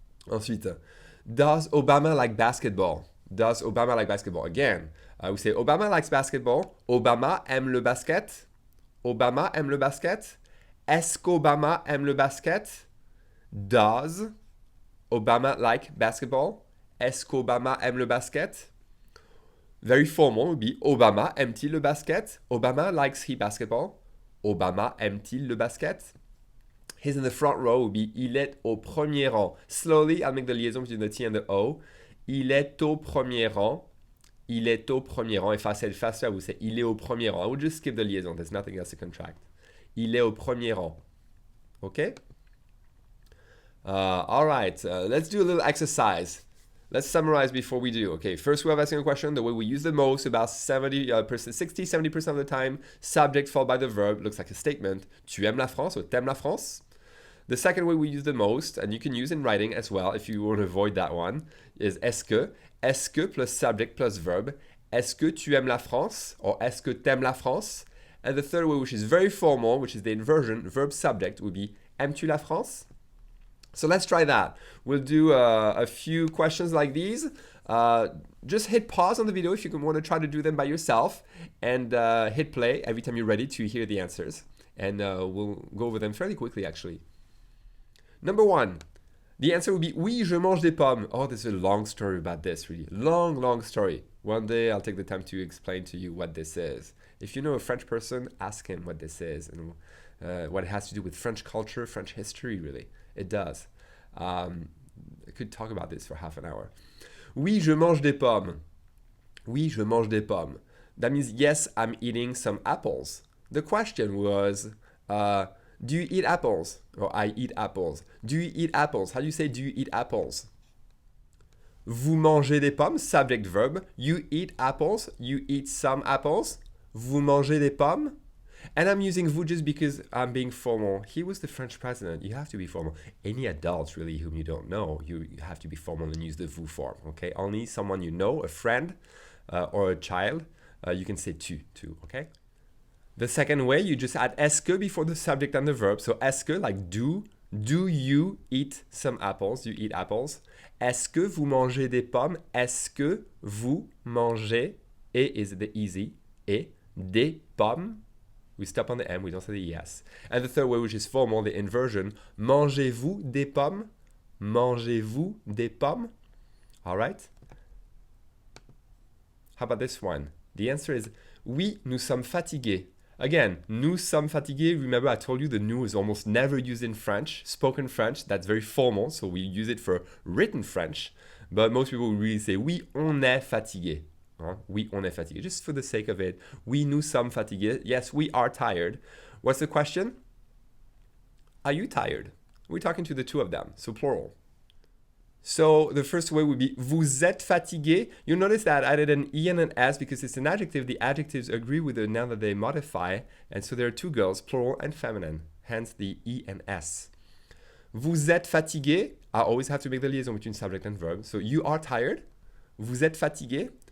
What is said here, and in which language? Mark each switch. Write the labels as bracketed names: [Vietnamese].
[English] Ensuite, does Obama like basketball? Does Obama like basketball? Again, we say Obama likes basketball. [French] Obama aime le basket. Obama aime le basket. Est-ce qu'Obama aime le basket? [English] Does Obama like basketball? [French] Est-ce qu'Obama aime le basket? [English] Very formal would be [French] Obama aime-t-il le basket? [English] Obama likes he basketball. [French] Obama aime-t-il le basket? [English] He's in the front row would be [French] il est au premier rang. [English] Slowly, I'll make the liaison between the T and the O. [French] Il est au premier rang. Il est au premier rang. [English] If I said faster, I would say [French] il est au premier rang. [English] I would just skip the liaison. There's nothing else to contract. [French] Il est au premier rang. [English] Okay? All right. Let's do a little exercise. Let's summarize before we do. Okay, first way of asking a question, the way we use the most, about 60-70% of the time, subject followed by the verb, looks like a statement. [French] Tu aimes la France [English] or [French] t'aimes la France? [English] The second way we use the most, and you can use in writing as well if you want to avoid that one, is est-ce que. [French] Est-ce que [English] plus subject plus verb. [French] Est-ce que tu aimes la France? Or est-ce que t'aimes la France? [English] And the third way, which is very formal, which is the inversion, verb subject, would be [French] aimes-tu la France? [English] So let's try that. We'll do a few questions like these. Just hit pause on the video if you want to try to do them by yourself, and hit play every time you're ready to hear the answers. And we'll go over them fairly quickly, actually. Number one, the answer would be [French] oui, je mange des pommes. [English] Oh, there's a long story about this, really. Long story. One day I'll take the time to explain to you what this is. If you know a French person, ask him what this is and what it has to do with French culture, French history, really. It does. I could talk about this for half an hour. [French] Oui, je mange des pommes. Oui, je mange des pommes. [English] That means, yes, I'm eating some apples. The question was, do you eat apples? Or I eat apples. Do you eat apples? How do you say, do you eat apples? Vous mangez des pommes, subject verb. You eat apples. You eat some apples. [French] Vous mangez des pommes. [English] And I'm using vous just because I'm being formal. He was the French president. You have to be formal. Any adults, really, whom you don't know, you have to be formal and use the vous form, okay? Only someone you know, a friend or a child, you can say tu, okay? The second way, you just add est-ce que before the subject and the verb. So est-ce que, like do you eat some apples? You eat apples. [French] Est-ce que vous mangez des pommes? Est-ce que vous mangez, et is the easy, et, des pommes? [English] We stop on the M, we don't say the yes. And the third way, which is formal, the inversion, [French] mangez-vous des pommes? Mangez-vous des pommes? All right? [English] How about this one? The answer is, [French] oui, nous sommes fatigués. Again, nous sommes fatigués. [English] Remember, I told you the nous is almost never used in French. Spoken French, that's very formal, so we use it for written French. But most people really say, [French] oui, on est fatigué. [English] Oui, on est fatigué. Just for the sake of it. [French] Oui, nous sommes fatigués. [English] Yes, we are tired. What's the question? Are you tired? We're talking to the two of them, so plural. So the first way would be [French] vous êtes fatigué. [English] You'll notice that I added an E and an S because it's an adjective. The adjectives agree with the noun that they modify. And so there are two girls, plural and feminine. Hence the E and S. [French] Vous êtes fatigué. [English] I always have to make the liaison between subject and verb. So you are tired. Vous êtes fatigué.